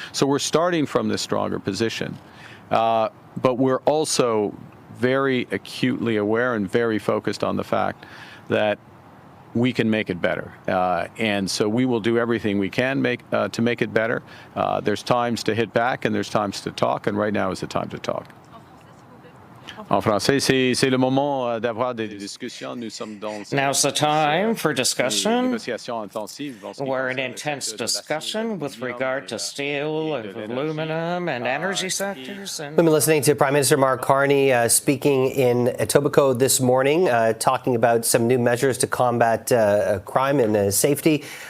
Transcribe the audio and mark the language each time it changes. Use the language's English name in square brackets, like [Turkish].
[English] So we're starting from this stronger position, but we're also very acutely aware and very focused on the fact that we can make it better. And so we will do everything we can to make it better. There's times to hit back and there's times to talk, and right now is the time to talk. [French] En français, c'est le moment d'avoir des discussions. Nous sommes dans [English] Now's the time for discussion. We're in intense discussion with regard to steel, aluminum, and energy sectors. We've been listening to Prime Minister Mark Carney speaking in Etobicoke this morning, talking about some new measures to combat crime and safety.